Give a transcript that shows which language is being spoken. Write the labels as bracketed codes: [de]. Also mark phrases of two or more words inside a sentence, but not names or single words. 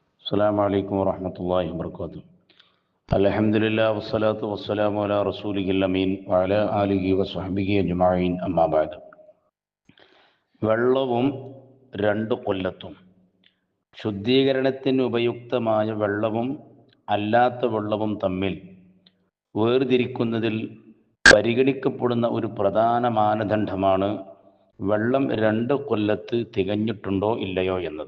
[ar] السلام عليكم ورحمة الله وبركاته. الحمد لله والصلاة والسلام على رسوله الأمين وعلى آله وصحبه أجمعين أما بعد. [ml] വെള്ളവും രണ്ട് കൊല്ലത്തും ശുദ്ധീകരണത്തിന് ഉപയുക്തമായ വെള്ളവും അല്ലാത്ത വെള്ളവും തമ്മിൽ വേർതിരിക്കുന്നതിൽ പരിഗണിക്കപ്പെടുന്ന ഒരു പ്രധാന മാനദണ്ഡമാണ് വെള്ളം രണ്ട് കൊല്ലത്ത് തികഞ്ഞിട്ടുണ്ടോ ഇല്ലയോ എന്നത്.